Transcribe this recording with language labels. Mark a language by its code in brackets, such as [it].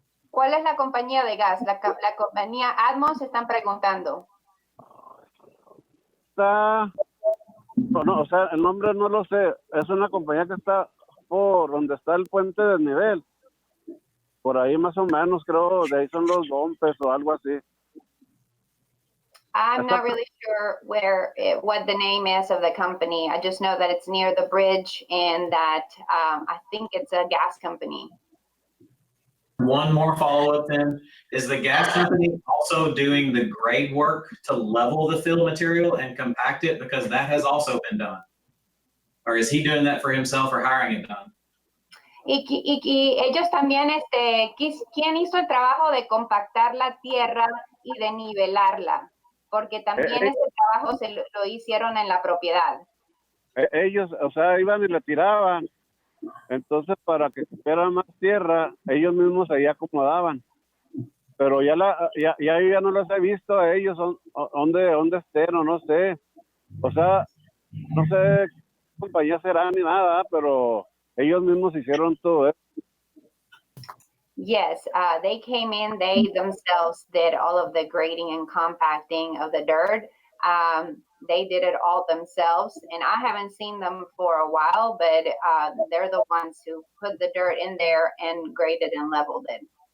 [es] ¿Cuál es la compañía de gas? La compañía Atmos están preguntando. No, o sea, el nombre no lo sé. Es una compañía que está por donde está el puente del nivel. Por ahí más o menos, creo, de ahí son los dumpers o algo así. [en] I'm not really sure what the name is of the company. I just know that it's near the bridge and that I think it's a gas company. One more follow-up then. Is the gas company also doing the grade work to level the fill material and compact it? Because that has also been done. Or is he doing that for himself or hiring it done? [es] Y ellos también, ¿quién hizo el trabajo de compactar la tierra y de nivelarla? Porque también ese trabajo lo hicieron en la propiedad. Ellos, o sea, iban y le tiraban. Entonces, para que cupiera más tierra, ellos mismos ahí acomodaban. Pero ya no los he visto a ellos, dónde estén o no sé. O sea, no sé qué compañía será ni nada, pero ellos mismos hicieron todo eso. [en] Yes, they came in, they themselves did all of the grading and compacting of the dirt. They did it all themselves, and I haven't seen them for a while, but they're the ones who put the dirt in there and graded and leveled it.